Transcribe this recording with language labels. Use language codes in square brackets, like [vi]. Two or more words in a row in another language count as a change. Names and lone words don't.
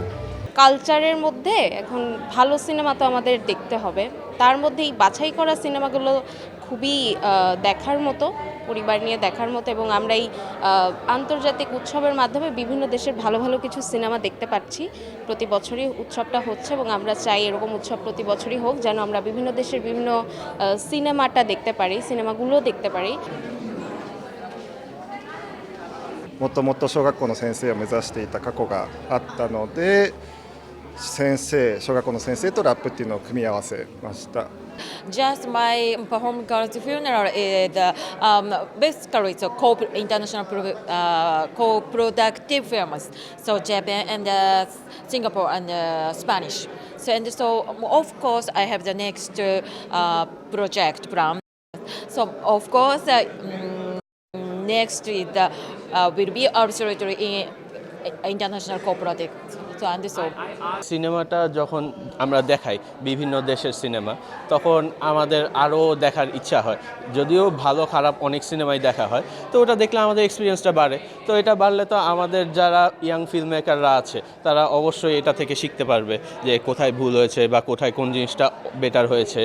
[bn] কালচারের মধ্যে এখন ভালো সিনেমা তো আমাদের দেখতে হবে, তার মধ্যে এই বাছাই করা সিনেমাগুলো খুবই দেখার মতো, পরিবার নিয়ে দেখার মতো। এবং আমরা এই আন্তর্জাতিক উৎসবের মাধ্যমে বিভিন্ন দেশের ভালো ভালো কিছু সিনেমা দেখতে পাচ্ছি। প্রতি বছরই উৎসবটা হচ্ছে এবং আমরা চাই এরকম উৎসব প্রতি বছরই হোক, যেন আমরা বিভিন্ন দেশের বিভিন্ন সিনেমাগুলো দেখতে পারি। [ja] もともと小学校の先生を目指していた過去があったので、小学校の先生とラップっていうのを組み合わせました。 [en] Just my performing girls funeral is basically it's a international co-productive films, so Japan and Singapore and Spanish. So of course I have the next project plan. So of course next is will be absolutely in international co-product. [bn] সিনেমাটা যখন আমরা দেখাই, বিভিন্ন দেশের সিনেমা, তখন আমাদের আরও দেখার ইচ্ছা হয়। যদিও ভালো খারাপ অনেক সিনেমাই দেখা হয়, তো ওটা দেখলে আমাদের এক্সপিরিয়েন্সটা বাড়ে। তো এটা বাড়লে তো আমাদের যারা ইয়াং ফিল্ম মেকাররা আছে, তারা অবশ্যই এটা থেকে শিখতে পারবে যে কোথায় ভুল হয়েছে বা কোথায় কোন জিনিসটা বেটার হয়েছে।